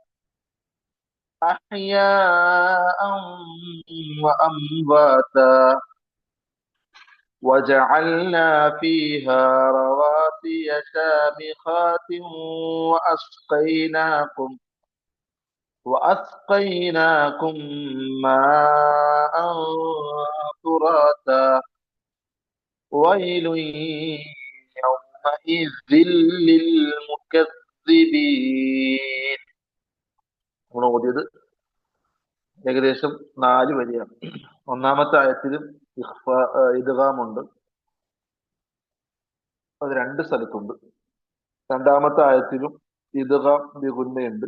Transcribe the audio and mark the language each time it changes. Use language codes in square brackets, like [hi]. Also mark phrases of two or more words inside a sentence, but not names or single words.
[ar] أحياء وأمواتا وجعلنا فيها رواسي شامخات وأسقيناكم وأسقيناكم ماء فراتا ويل يومئذ للمكذبين. [ml] നമ്മൾ ഓതിയത് ഏകദേശം 4 വരിയാണ്. ഒന്നാമത്തെ ആയത്തിലും ഇദ്ഗാമുണ്ട്, അത് 2 സ്ഥലത്തുണ്ട്. രണ്ടാമത്തെ ആയത്തിലും [ar] إدغام بغنة.